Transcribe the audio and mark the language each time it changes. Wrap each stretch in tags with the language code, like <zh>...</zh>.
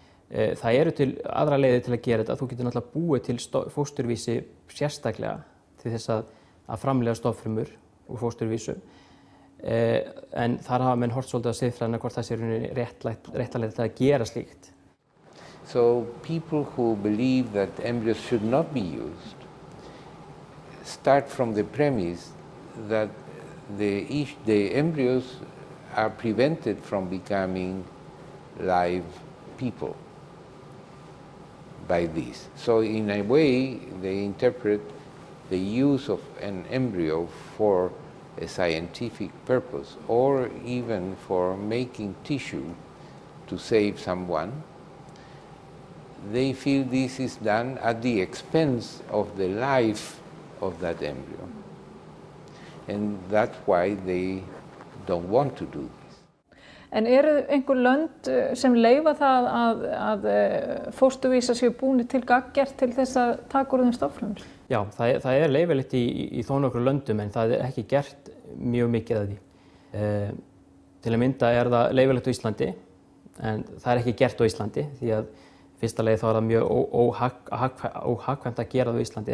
<is>Það eru til aðra leiðir til að gera þetta. Þú getur náttúrulega búið til fósturvísi sérstaklega til þess að framleiða stofnfrumur úr fósturvísum. En þar hafa menn hort svolítið að siðfræðina hvort það sé réttlægt að gera slíkt.</is> <en>So people who believe that embryos should not be used start from the premise that the embryos are prevented from becoming live people by this. So in a way, they interpret the use of an embryo for a scientific purpose or even for making tissue to save someone. They feel this is done at the expense of the life of that embryo. And that's why they don't want to do this.</en> <is>En eru einhver lönd sem leyfa það að fósturvísar séu búnir til gagngert til þess að taka úr þeim stofnfrumur? Já, það er leyfilegt í þó nokkrum löndum en það er ekki gert mjög mikið af því. Til að mynda er það leyfilegt á Íslandi en það er ekki gert á Íslandi því að fyrsta leið þá er það mjög óhagkvæmt að gera það á Íslandi.</is>